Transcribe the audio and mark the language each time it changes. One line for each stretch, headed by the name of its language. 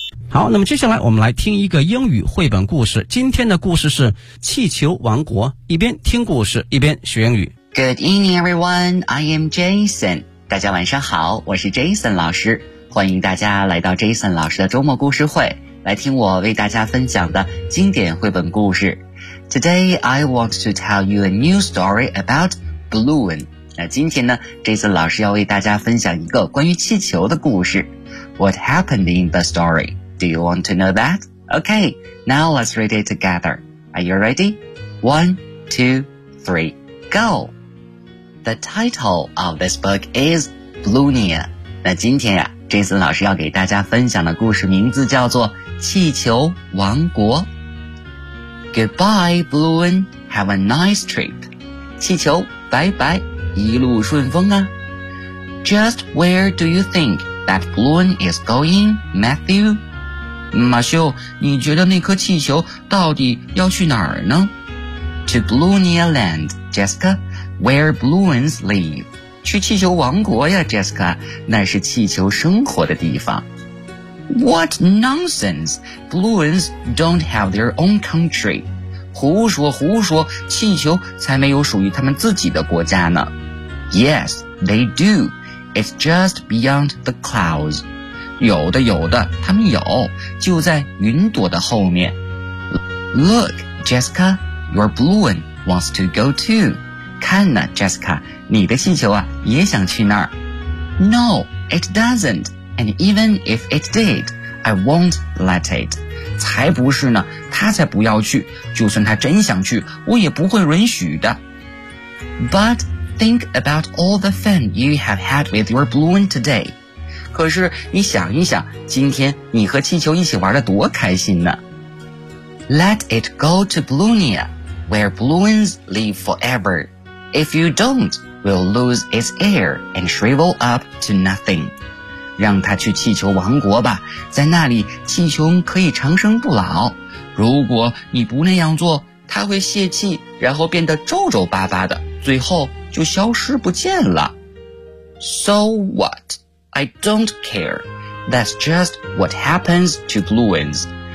Chinese: 好，那么接下来我们来听一个英语绘本故事。今天的故事是《气球王国》，一边听故事，一边学英语。
English: Good evening, everyone. I am Jason.
Chinese: 大家晚上好，我是 Jason 老师。欢迎大家来到 Jason 老师的周末故事会，来听我为大家分享的经典绘本故事。
English: Today, I want to tell you a new story about balloon.
Chinese: 那今天呢 ,Jason 老师要为大家分享一个关于气球的故事。
English: What happened in the story? Do you want to know that? Okay, now let's read it together. Are you ready? One, two, three, go! The title of this book is Blunia.
Chinese: 那今天呀，Jason 老师要给大家分享的故事名字叫做《气球王国》。
English: Goodbye, Bluen. Have a nice trip.
Chinese: 气球，拜拜，一路顺风啊。
English: Just where do you think that Bluen is going, Matthew?
Chinese: 马修，你觉得那颗气球到底要去哪儿呢？
English: To Blunia Land, Jessica, where Bluens live.
Chinese: 去气球王国呀 Jessica, 那是气球生活的地方。
English: What nonsense! Bluens don't have their own country.
Chinese: 胡说胡说，气球才没有属于他们自己的国家呢。
English: Yes, they do. It's just beyond the clouds.
Chinese: 有的有的，他们有，就在云朵的后面。
English: Look, Jessica. Your balloon wants to go too.
Chinese: 看呢 Jessica, 你的气球啊也想去那儿。
English: No, it doesn't. And even if it did, I won't let it.
Chinese: 才不是呢，他才不要去，就算他真想去，我也不会允许的。
English: But think about all the fun you have had with your balloon today.
Chinese: 可是你想一想，今天你和气球一起玩得多开心呢。
English: Let it go to Blunia, where balloons live forever. If you don't, we'll lose its air and shrivel up to nothing.
Chinese: 让它去气球王国吧，在那里气球可以长生不老。如果你不那样做，它会泄气，然后变得皱皱巴巴的，最后就消失不见了。
English: So what? I don't care. That's just what happens to balloons.